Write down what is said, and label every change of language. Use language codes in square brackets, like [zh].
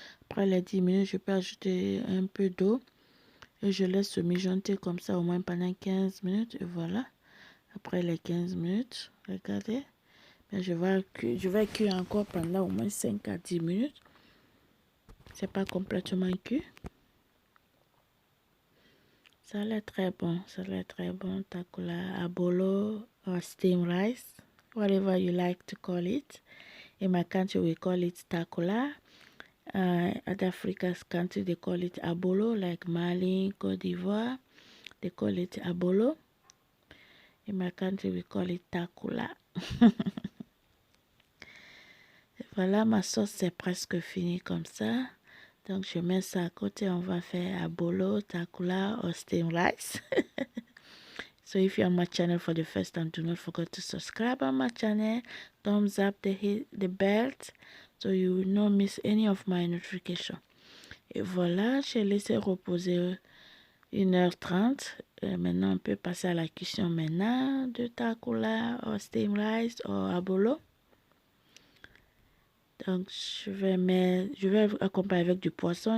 [fr] Après les 10 minutes, je peux ajouter un peu d'eau. Et je laisse se mijoter comme ça au moins pendant 15 minutes. Et voilà. Après les 15 minutes, regardez. Je vais cuire encore pendant au moins 5 à 10 minutes. C'est pas complètement cuit. Ça a l'air très bon. Ça a l'air très bon. [en] Takula abolo or steamed rice, whatever you like to call it. In my country, we call it takula. Other Africa's country, they call it abolo, like Mali, Côte d'Ivoire. They call it abolo. In my country, we call it takula. [fr] Voilà, ma sauce, c'est presque fini comme ça. Donc, je mets ça à côté. On va faire abolo, takula, [en] or steamed rice. So, if you're on my channel for the first time, do not forget to subscribe on my channel. Thumbs up the bell so you will not miss any of my notifications. [fr] Et voilà, j'ai laissé reposer 1h30. Maintenant, on peut passer à la cuisson maintenant de takula, [en] or steamed rice, [fr] or abolo. Donc, je vais accompagner avec du poisson.